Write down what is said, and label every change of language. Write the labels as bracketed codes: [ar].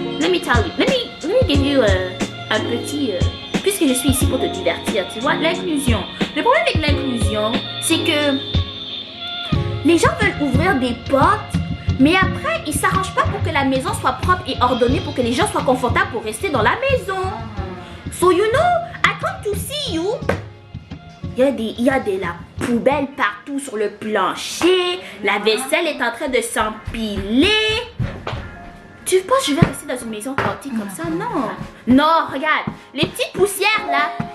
[en] Let me tell you, let me give you [fr] un petit... puisque je suis ici pour te divertir, tu vois, l'inclusion. Le problème avec l'inclusion, c'est que les gens veulent ouvrir des portes, mais après, ils s'arrangent pas pour que la maison soit propre et ordonnée, pour que les gens soient confortables pour rester dans la maison. [en] So, you know, I come to see you. [fr] Il y a de la poubelle partout sur le plancher. La vaisselle est en train de s'empiler. Tu penses que je vais rester dans une maison chaotique comme ça? Non. Non, regarde. Les petites poussières là.